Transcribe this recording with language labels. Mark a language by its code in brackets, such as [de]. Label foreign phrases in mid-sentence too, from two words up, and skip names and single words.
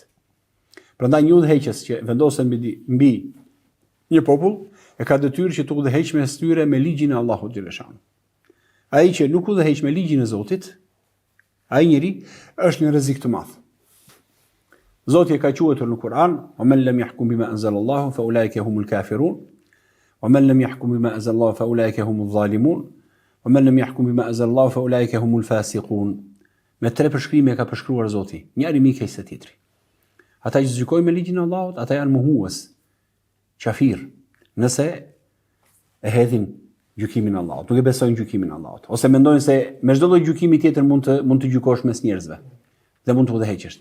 [sq] Prandaj një udhëheqës që vendosen mbi një popull e ka detyrë që të udhëheqë mes tyre me ligjin e Allahut xhaleshan. Ai që nuk udhëheq me ligjin e Zotit, ai njeri është në rrezik të madh. Zoti e ka quajtur në Kur'an: [ar] "ومن لم يحكم بما أنزل الله فأولئك هم الكافرون ومن لم يحكم بما أنزل الله فأولئك هم الظالمون ومن لم يحكم بما أنزل الله فأولئك هم الفاسقون." [sq] Me 3 përshkrime ka përshkruar Zoti, njëri më keq se tjetri. Ata që gjykojnë me ligjin e Allahut, ata janë mohues, qafir, nëse e hedhin gjykimin e Allahut, nuk e besojnë gjykimin e Allahut, ose mendojnë se me çdo lloj gjykimi tjetër mund të gjykosh mes njerëzve dhe mund të udhëheqësh.